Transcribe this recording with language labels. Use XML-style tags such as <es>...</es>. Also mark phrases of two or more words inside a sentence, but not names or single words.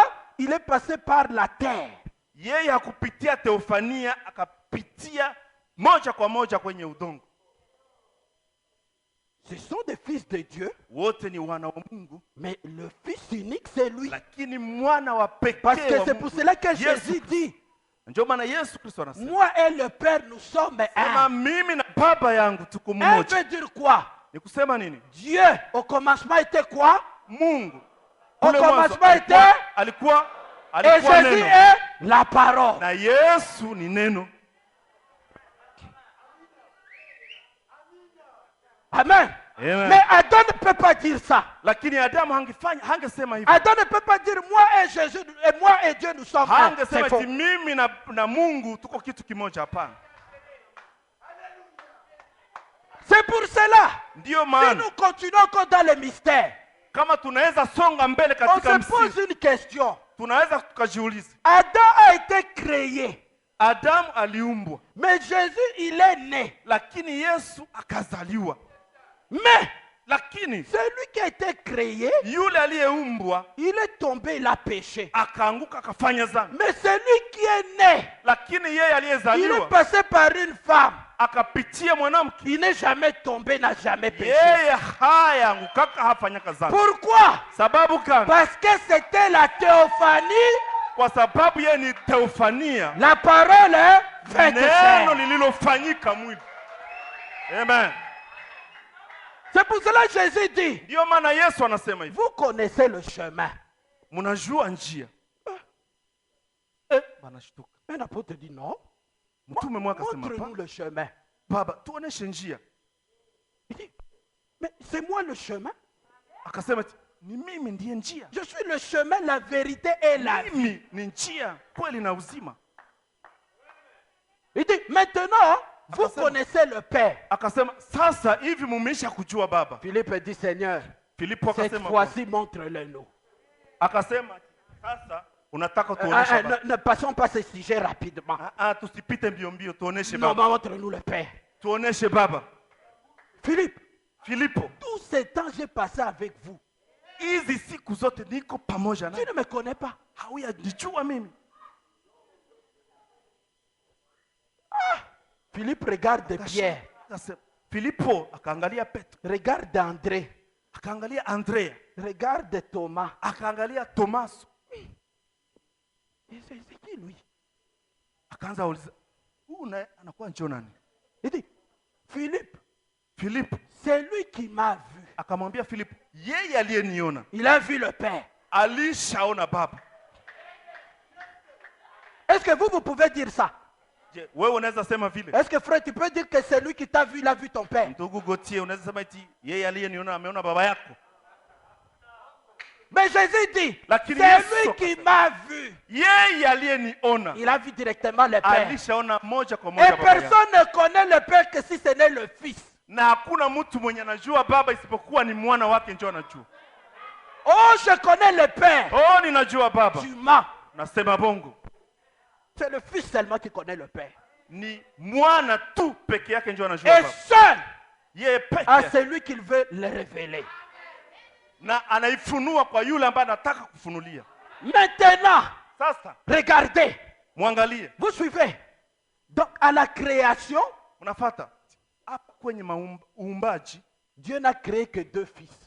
<fr>Il est passé par la terre.</fr> <sw>yeye hakupitia theofania, akapitia moja kwa moja kwenye udongo.</sw> <fr>Ce sont des fils de Dieu,</fr> <sw>wote ni wana wa Mungu,</sw> <fr>mais le fils unique, c'est lui.</fr> <sw>lakini mwana wa pekee</sw> <fr>Parce que</fr> <sw>wa</sw> <fr>c'est</fr> <sw>Mungu</sw> <fr>pour cela que</fr> <sw>Yesu</sw> <fr>Jésus</fr> <sw>Kristo.</sw> <fr>dit,</fr> <sw>Ndio maana Yesu Kristo anasema,</sw> <fr>moi et le Père, nous sommes</fr> <sw>sema</sw> <fr>un.</fr> <sw>mimi na baba yangu tuko</sw> <fr>Un</fr> <sw>mmoja.</sw> <fr>veut dire quoi?</fr> <sw>Ni kusema nini?</sw> <fr>Dieu, au commencement, était quoi?</fr> <sw>Mungu</sw> <fr>Au</fr> <sw>kule mwanzo</sw> <fr>commencement était,</fr> <sw>alikuwa</sw> <fr>et</fr> <sw>alikuwa</sw> <fr>Jésus</fr> <sw>neno,</sw> <fr>est la parole.</fr> <sw>na Yesu ni neno. Amen. Amen.</sw> <fr>Mais Adam ne peut pas dire ça.</fr> <sw>Lakini Adamu hangesema hivyo.</sw> <fr>Adam ne peut pas dire moi et Jésus et moi et Dieu nous sommes un.</fr> <sw>Hangesema</sw> <fr>C'est faux.</fr> <sw>eti mimi na Mungu tuko kitu kimoja, hapana.</sw> <fr>C'est pour cela.</fr> <sw>Ndiyo</sw> <fr>Si</fr> <sw>maana</sw> <fr>nous continuons encore dans le mystère,</fr> <sw>kama tunaweza songa mbele</sw> <fr>on</fr> <sw>katika</sw> <fr>se</fr> <sw>msingi,</sw> <fr>pose une question.</fr> <sw>tunaweza tukajiuliza,</sw> <fr>Adam a été créé,</fr> <sw>Adamu aliumbwa,</sw> <fr>mais Jésus, il est né.</fr> <sw>lakini Yesu akazaliwa.</sw> <fr>Mais</fr> <sw>Lakini</sw> <fr>celui qui a été créé,</fr> <sw>yule aliyeumbwa</sw> <fr>il est tombé, il a péché.</fr> <sw>akaanguka akafanya dhambi,</sw> <fr>Mais celui qui est né,</fr> <sw>lakini yeye</sw> <fr>il est</fr> <sw>aliyezaliwa</sw> <fr>passé par une femme.</fr> <sw>akapitia mwanamke,</sw> <fr>Il n'est jamais tombé, n'a jamais péché.</fr> <sw>yeye hayaangukaka hafanyaka dhambi.</sw> <fr>Pourquoi?</fr> <sw>Sababu gani?</sw> <fr>Parce que c'était la théophanie,</fr> <sw>Kwa sababu yeye ni teofania,</sw> <fr>la parole est faite</fr> <sw>neno</sw> <fr>chair.</fr> <sw>lililofanyika mwili. Amen.</sw> <fr>C'est pour cela que Jésus dit,</fr> <sw>Ndiyo maana Yesu anasema hivi,</sw> <fr>vous connaissez le chemin.</fr> <sw>mnajua njia. Banashtuka.</sw> <fr>Un apôtre dit non.</fr> <sw>Mtume mmoja akasema,</sw> <fr>Montre-nous le chemin.</fr> <sw>Baba, tuoneshe njia.</sw> <fr>Il dit, mais c'est moi le chemin.</fr> <sw>Akasema, ni mimi ndiye njia.</sw> <fr>Je suis le chemin, la vérité et la vie.</fr> <sw>Mimi ni njia, kweli na uzima.</sw> <fr>Il dit, maintenant, vous</fr> <sw>Akasema.</sw> <fr>connaissez le Père.</fr> <sw>Akasema, sasa hivi mumeisha kujua Baba.</sw> <fr>Philippe dit, Seigneur,</fr> <sw>Filipo</sw> <fr>cette</fr> <sw>akasema,</sw> <fr>fois-ci, montre-le nous.</fr> <sw>akasema, sasa unataka tuoneshe Baba.</sw> <fr>Ne passons pas ce sujet rapidement.</fr> <sw>Tusipite mbio mbio, tuoneshe</sw> <fr>Non,</fr> <sw>Baba.</sw> <fr>montre-nous le Père.</fr> <sw>Tuoneshe Baba.</sw> <fr>Philippe,</fr> <sw>Filipo,</sw> <fr>tout ce temps j'ai passé avec vous.</fr> <sw>hizi siku zote niko pamoja</sw> <fr>Tu</fr> <sw>nawe.</sw> <fr>ne me connais pas.</fr> <sw>Hauyajijua mimi.</sw> <fr>Philippe regarde Pierre,</fr> <sw>Akasema, Filipo akaangalia Petro,</sw> <fr>regarde André,</fr> <sw>akaangalia Andrea,</sw> <fr>regarde Thomas.</fr> <sw>akaangalia Tomaso,</sw> <fr>Et c'est qui lui?</fr> <sw>akaanza uliza, huyu naye anakuwa njoo nani?</sw> <fr>Il dit, Philippe,</fr> <sw>Filipo</sw> <fr>c'est lui qui m'a vu.</fr> <sw>akamwambia Filipo, yeye aliyeniona</sw> <fr>Il a vu le Père.</fr> <sw>alishaona Baba.</sw> <fr>Est-ce que vous pouvez dire ça?</fr> <sw>Je, wewe unaweza sema vile?</sw> <fr>Est-ce que frère, tu peux dire que c'est lui qui t'a vu, il a vu ton Père?</fr> <sw>Ndugu Gotie, unaweza sema eti yeye aliyeniona ameona baba yako?</sw> <fr>Mais Jésus dit,</fr> <sw>Lakini</sw> <fr>c'est</fr> <sw>Yesu</sw> <fr>lui qui</fr> <sw>akasema,</sw> <fr>m'a vu.</fr> <sw>yeye aliyeniona</sw> <fr>Il a vu directement le Père.</fr> <sw>alishaona moja kwa</sw> <fr>Et</fr> <sw>moja baba yako.</sw> <fr>personne ne connaît le Père que si ce n'est le Fils.</fr> <sw>Na hakuna mtu mwenye anajua baba isipokuwa ni mwana wake ndio anajua.</sw> <fr>Oh, je connais le Père.</fr> <sw>Oh, ninajua baba.</sw> <fr>Tu mens.</fr> <sw>Nasema bongo.</sw> <fr>C'est le Fils seulement qui connaît le Père.</fr> <sw>Ni mwana tu peke yake ndio anajua</sw> <fr>Et</fr> <sw>baba.</sw> <fr>seul</fr> <sw>Yeye peke</sw> <fr>à</fr> <sw>yake.</sw> <fr>celui qu'il veut le révéler.</fr> <sw>Na anaifunua kwa yule ambaye anataka kufunulia.</sw> <fr>Maintenant,</fr> <sw>Sasa</sw> <fr>regardez.</fr> <sw>mwangalie.</sw> <fr>Vous suivez. Donc, à la création,</fr> <sw>Unafuata. Hapa kwenye uumbaji</sw> <fr>Dieu n'a créé que deux fils.</fr>